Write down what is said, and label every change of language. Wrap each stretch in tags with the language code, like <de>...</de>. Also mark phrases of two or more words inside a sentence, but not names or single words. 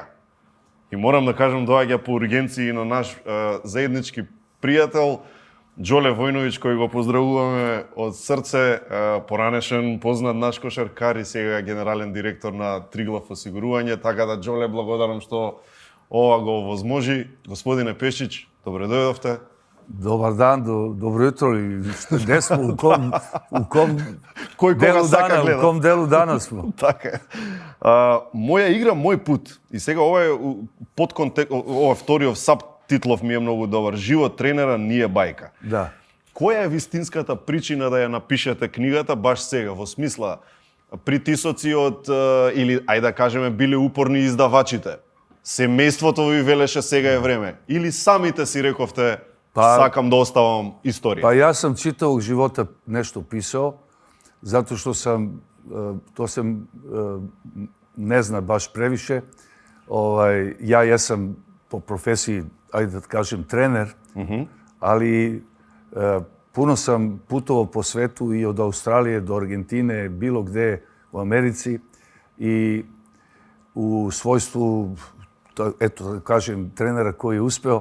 <mk>И морам да кажам, доаѓа по ургенции на наш заеднички пријател, Џоле Војновиќ, кој го поздравуваме од срце, поранешен, познат наш кошаркар и сега генерален директор на Триглав осигурување, така да Џоле, благодарам што ова го возможи. Господине Пешич, добре дојдовте.</mk> <sr>Dobar dan, dobro jutro i gde smo, u kom delu dana smo.</sr> <mk>Така е. Моја игра, мој пут. И сега ова е подконтекст, ова вториот сабтитлов ми е многу добар. Живот тренера nije бајка.</mk> <sr>Da.</sr> <mk>Која е вистинската причина да ја напишете книгата баш сега? Во смисла, притисоци од, или, ајде да кажеме, биле упорни издавачите? Семејството ви велеше сега е време? Или самите си рековте, сакам да оставам историја?</mk> <sr>Pa ja sam čitavog života nešto pisao, zato što sam, to se ne zna baš previše. Ja jesam po profesiji, ajde da kažem, trener, ali puno sam putovao po svetu i od Australije do Argentine, bilo gde u Americi i u svojstvu, eto da kažem, trenera koji je uspeo.</sr>